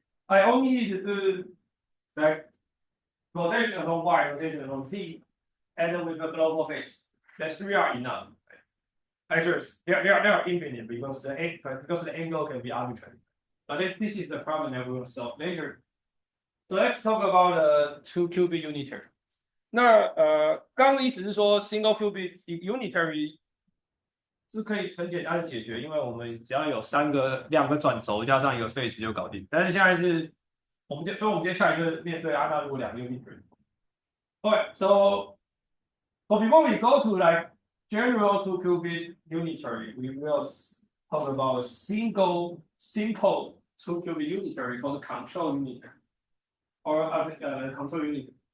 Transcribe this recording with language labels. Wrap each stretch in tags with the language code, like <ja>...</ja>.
<en>I only need to do like rotation along Y, rotation along Z, and then with a global phase. That's 3 are enough. Actually, they are infinite because the angle can be arbitrary. But this is the problem that we will solve later. So let's talk about 2QB unitary.</en> <zh>那刚刚的意思是说 single QB unitary 是可以很简单的解决，因为我们只要有2个转轴加上一个 phase 就搞定。但是现在是所以我们接下来就面对阿大陆2个 unitary.</zh> <en>Okay, so before we go to like general 2QB unitary, we will talk about a simple 2QB unitary called control unitary. Or control unit.</en>